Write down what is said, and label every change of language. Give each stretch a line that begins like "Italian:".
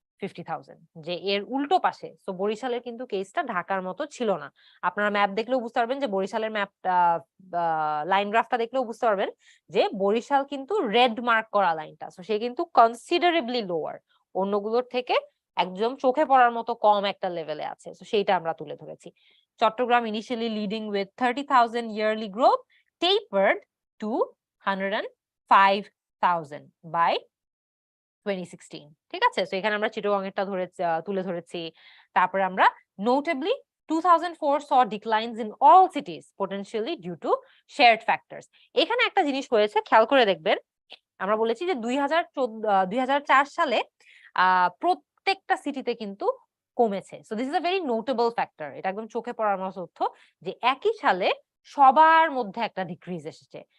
Bangla: 50,000, যে এর উল্টো পাশে। তো বরিশালের কিন্তু কেসটা ঢাকার মতো ছিল না। আপনারা ম্যাপ দেখলেও বুঝতে পারবেন যে বরিশালের ম্যাপটা, লাইন গ্রাফটা দেখলেও বুঝতে পারবেন যে বরিশাল কিন্তু রেড মার্ক করা লাইনটা, সো সে কিন্তু কনসিডারেবলি লোয়ার, অন্যগুলোর থেকে একদম চোখে পড়ার মতো কম একটা লেভেলে আছে। সো সেইটা আমরা তুলে ধরেছি।
English: Chittagong initially leading with 30,000 yearly growth, tapered to 105,000 by 2016।
Bangla: ঠিক আছে, তো এখানে আমরা চিটাগং এরটা তুলে ধরেছি। তারপরে আমরা
English: notably 2004 saw declines in all cities potentially due to shared factors।
Bangla: এখানে একটা জিনিস হয়েছে, খেয়াল করে দেখবেন, আমরা বলেছি যে 2004 সালে প্রত্যেকটা সিটিতে কিন্তু কমেছে।
English: so this is a very notable factor,
Bangla: এটা একদম চোখে পড়ার মতো তথ্য যে একই সালে সবার মধ্যে একটা ডিক্রিজ এসেছে।